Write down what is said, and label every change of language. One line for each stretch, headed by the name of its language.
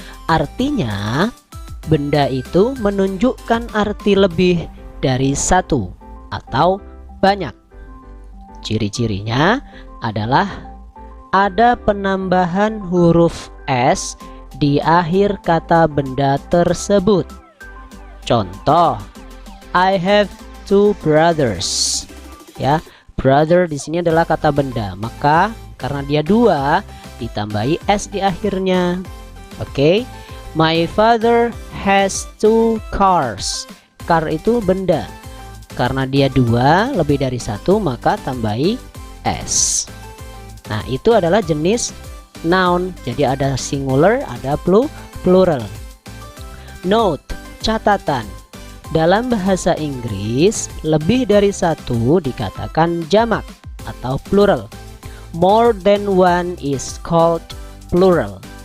Indonesian: Artinya benda itu menunjukkan arti lebih dari satu atau banyak. Ciri-cirinya adalah ada penambahan huruf S di akhir kata benda tersebut. Contoh,
English: I have two brothers.
Indonesian: Ya, brother di sini adalah kata benda, maka karena dia dua ditambahi S di akhirnya. Oke.
English: My father has two cars.
Indonesian: Car itu benda. Karena dia dua lebih dari satu maka tambahi S. Nah, itu adalah jenis noun. Jadi ada singular, ada plural. Note, catatan. Dalam bahasa Inggris, lebih dari satu dikatakan jamak atau plural.
English: More than one is called plural.